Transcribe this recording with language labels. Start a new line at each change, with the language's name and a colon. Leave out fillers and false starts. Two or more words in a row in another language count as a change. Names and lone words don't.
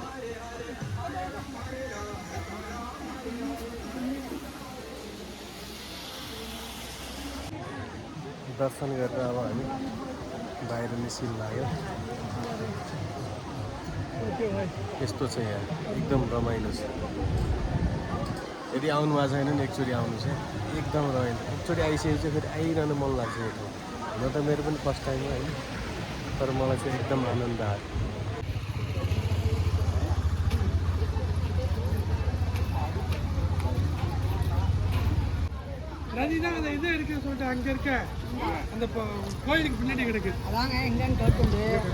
Nepali: दर्शन गरेर अब हामी बाहिर निस्किनु लाग्यो यस्तो छ यहाँ एकदम रमाइलो छ यदि आउनु भएको छैन नि एकचोटि आउनु चाहिँ एकदम रमाइलो एकचोटि आइसकेपछि चाहिँ फेरि आइरहनु मन लाग्छ यो ठाउँ हुन त मेरो पनि
English: first time
Nepali: हो होइन तर मलाई चाहिँ एकदम आनन्द आयो
Tamil: நதிதான் அந்த இது இருக்குன்னு சொல்லிட்டு அங்கே இருக்க அந்த கோயிலுக்கு பின்னாடி கிடக்கு அதாங்க எங்கன்னு கேட்குது